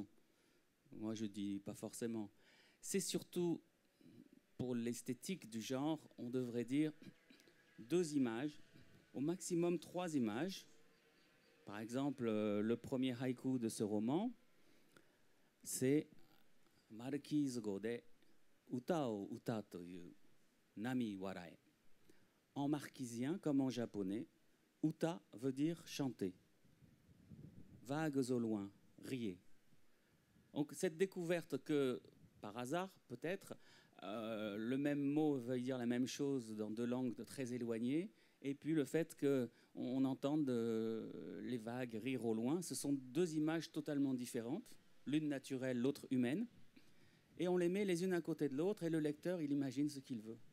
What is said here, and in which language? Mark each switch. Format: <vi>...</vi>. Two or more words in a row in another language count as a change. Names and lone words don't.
<fr>Moi je dis pas forcément. C'est surtout pour l'esthétique du genre, on devrait dire 2 images, au maximum 3 images. Par exemple, le premier haïku de ce roman, c'est Marquise go de uta o uta toyu nami warae. En marquisien comme en japonais, uta veut dire chanter. Vagues au loin, riez. Donc cette découverte que, par hasard peut-être, le même mot veut dire la même chose dans 2 langues très éloignées, et puis le fait qu'on entende les vagues rire au loin, ce sont 2 images totalement différentes, l'une naturelle, l'autre humaine, et on les met les unes à côté de l'autre, et le lecteur, il imagine ce qu'il veut.</fr>